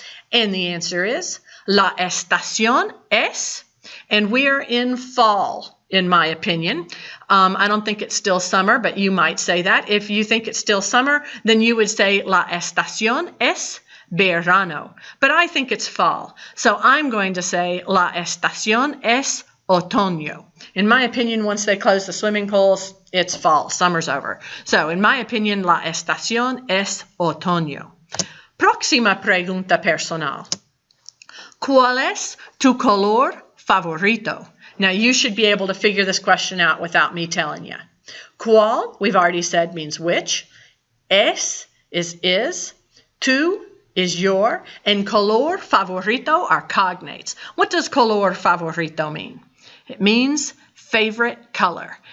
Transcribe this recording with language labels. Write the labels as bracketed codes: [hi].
[en] And the answer is, [es] la estación es, [en] and we are in fall. in my opinion. I don't think it's still summer, but you might say that. If you think it's still summer, then you would say [es] la estación es verano. [en] But I think it's fall. So I'm going to say [es] la estación es otoño. [en] In my opinion, once they close the swimming pools, it's fall. Summer's over. So in my opinion, [es] la estación es otoño. Próxima pregunta personal. ¿Cuál es tu color favorito? [en] Now, you should be able to figure this question out without me telling you. ¿Cuál, we've already said, means which. Es is. Tu is your. And color favorito are cognates. What does color favorito mean? It means favorite color.